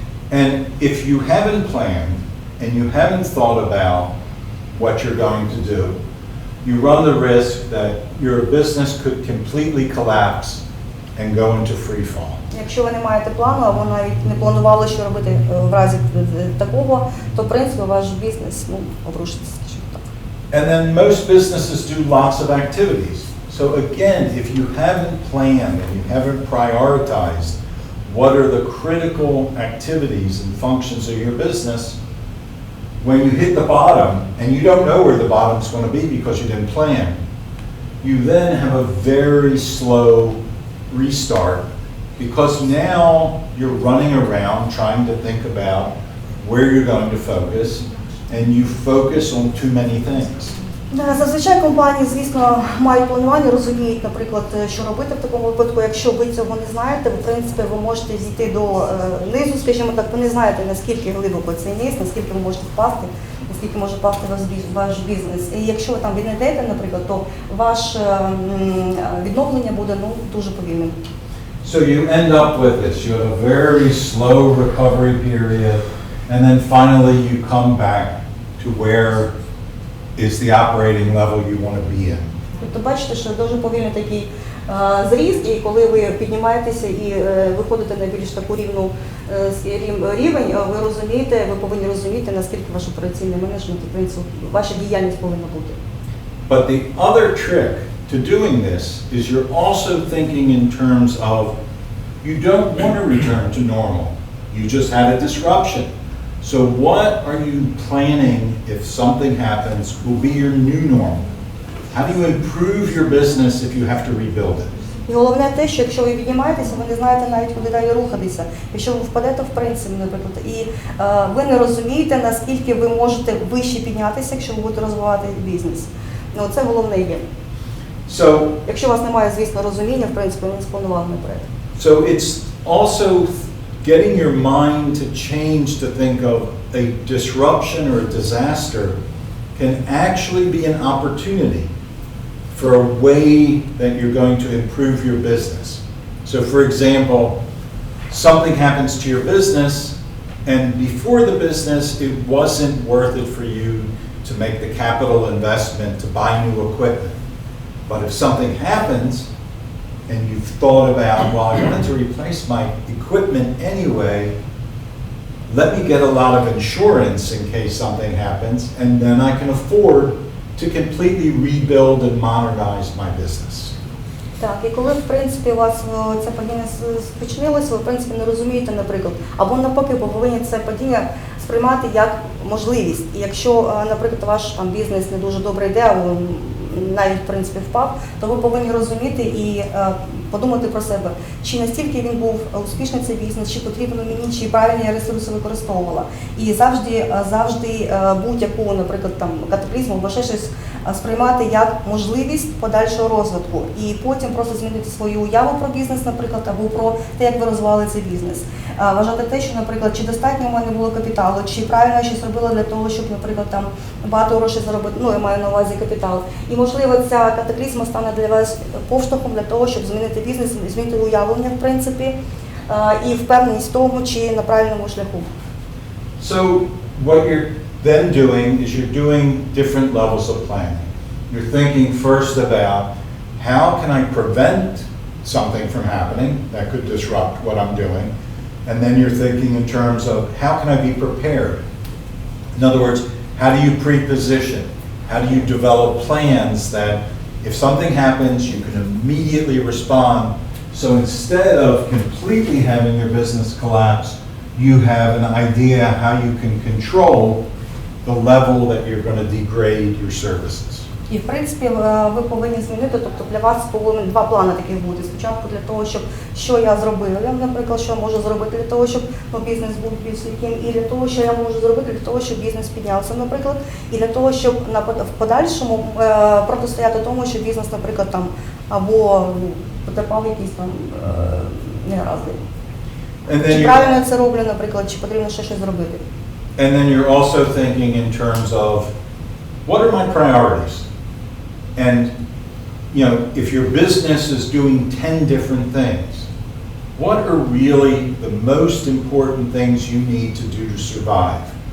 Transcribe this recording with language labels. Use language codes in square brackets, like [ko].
[en] And if you haven't planned and you haven't thought about what you're going to do, you run the risk that your business could completely collapse and go into free fall. [uk] Якщо ви не маєте плану, або навіть не планували, що робити в разі такого, то, в принципі, ваш бізнес обрушиться, скажімо так. [en] And then most businesses do lots of activities. So again, if you haven't planned and you haven't prioritized what are the critical activities and functions of your business, when you hit the bottom, and you don't know where the bottom's going to be because you didn't plan, you then have a very slow restart because now you're running around trying to think about where you're going to focus, and you focus on too many things. [uk] Зазвичай компанії, звісно, мають планування, розуміють, наприклад, що робити в такому випадку. Якщо ви цього не знаєте, в принципі, ви можете зійти до низу, скажімо так, ви не знаєте, наскільки глибоко цей низ, наскільки ви можете впасти, наскільки може впасти ваш бізнес. І якщо ви там віднайдете, наприклад, то ваше відновлення буде дуже повільним. [en] So you end up with this. You have a very slow recovery period, and then finally you come back to where is the operating level you want to be in. [uk] Тобто бачите, що дуже повільний такий зріст, і коли ви піднімаєтеся і виходите на більш таку рівень, ви розумієте, ви повинні розуміти, наскільки ваш операційний менеджмент, в принципі, ваша діяльність повинна бути. [en] But the other trick to doing this is you're also thinking in terms of you don't want to return to normal. You just had a disruption. So what are you planning if something happens will be your new normal? How do you improve your business if you have to rebuild it? [uk] І головне те, що якщо ви піднімаєтеся, ви не знаєте навіть, куди далі рухатися. Якщо ви впадете в принцип, наприклад, і ви не розумієте, наскільки ви можете вище піднятися, якщо ви будете розвивати бізнес. Це головне є. [en] So, [uk] якщо у вас немає, звісно, розуміння, в принципі, ви не спланували наперед. [en] So it's also getting your mind to change to think of a disruption or a disaster can actually be an opportunity for a way that you're going to improve your business. So for example, something happens to your business and before the business it wasn't worth it for you to make the capital investment to buy new equipment. But if something happens and you've thought about, well, I wanted to replace my equipment anyway, let me get a lot of insurance in case something happens, and then I can afford to completely rebuild and modernize my business. [uk] Так, і коли, в принципі, у вас це падіння спочинилося, ви, в принципі, не розумієте, наприклад, або навпаки, ви повинні це падіння сприймати як можливість. І якщо, наприклад, ваш там бізнес не дуже добре йде, або навіть, в принципі, впав, то ви повинні розуміти і подумати про себе, чи настільки він був успішний цей бізнес, чи потрібно мені, чи правильні я ресурси використовувала. І завжди будь-яку, наприклад, там катаклізм або ще щось сприймати як можливість подальшого розвитку. І потім просто змінити свою уяву про бізнес, наприклад, або про те, як ви розвивали цей бізнес. Вважати те, що, наприклад, чи достатньо в мене було капіталу, чи правильно я щось робила для того, щоб, наприклад, там багато грошей заробити, ну, я маю на увазі капітал. І, можливо, ця катаклізма стане для вас поштовхом для того, щоб змінити бізнес, змінити уявлення, в принципі, і впевненість в тому, чи на правильному шляху. [en] So what you're then doing is you're doing different levels of planning. You're thinking first about how can I prevent something from happening that could disrupt what I'm doing, and then you're thinking in terms of how can I be prepared. In other words, how do you pre-position? How do you develop plans that if something happens, you can immediately respond. So instead of completely having your business collapse, you have an idea how you can control the level that you're going to degrade your services. [uk] І, в принципі, ви повинні змінити, тобто для вас повинні два плани таких бути. Спочатку для того, щоб що я зробила, наприклад, що я можу зробити для того, щоб бізнес був більш стійким, і для того, що я можу зробити для того, щоб бізнес піднявся, наприклад, і для того, щоб в подальшому протистояти тому, що бізнес, наприклад, або потерпав якісь негаразди. Чи правильно я це роблю, наприклад, чи потрібно ще щось зробити. [en] And then you're also thinking in terms of what are my priorities? And, you know, if your business is doing 10 different things, what are really the most important things you need to do to survive?